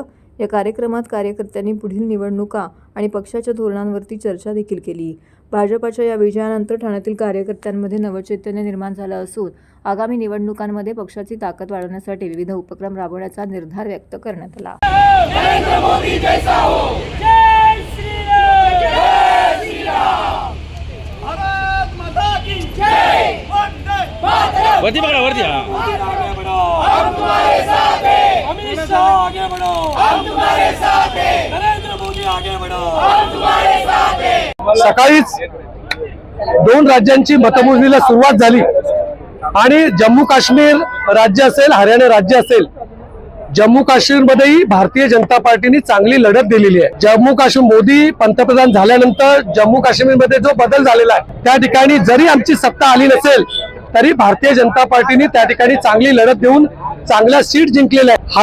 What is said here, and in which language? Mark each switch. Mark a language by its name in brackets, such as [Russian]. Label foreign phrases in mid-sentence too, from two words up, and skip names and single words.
[Marathi] या कार्यक्रमात कार्यकर्त्यांनी पुढील निवडणुका आणि पक्षाच्या धोरणांवरती चर्चा देखील केली। भाजपाच्या या विजयानंतर ठाण्यातील कार्यकर्त्यांमध्ये नवचैतन्य निर्माण झालं असून आगामी निवडणुकांमध्ये पक्षाची ताकद वाढवण्यासाठी विविध उपक्रम राबवण्याचा निर्धार व्यक्त करण्यात आला। [Hindi] नरेंद्र मोदी जैसा हो, जय श्री राम, जय श्री राम, भारत माता की जय, वंदे मातरम, [Marathi] वरती पकड़ा, वरती [Hindi] आगे बढ़ो, हम तुम्हारे साथ हैं, अमित शाह आगे बढ़ो, हम तुम्हारे साथ हैं, नरेंद्र मोदी आगे बढ़ो, हम तुम्हारे साथ हैं। [Marathi] सकाळीच दोन राज्यांची मतमोजणीला सुरुवात झाली आणि जम्मू काश्मीर राज्य असेल, हरियाणा राज्य असेल, जम्मू काश्मीरमध्येही भारतीय जनता पार्टीने चांगली लढत दिलेली आहे। जम्मू काश्मीर मोदी पंतप्रधान झाल्यानंतर जम्मू काश्मीरमध्ये जो बदल झालेला आहे त्या ठिकाणी जरी आमची सत्ता आली नसेल तरी भारतीय जनता पार्टीने त्या ठिकाणी चांगली लढत देऊन चांगल्या सीट जिंकलेल्या आहे।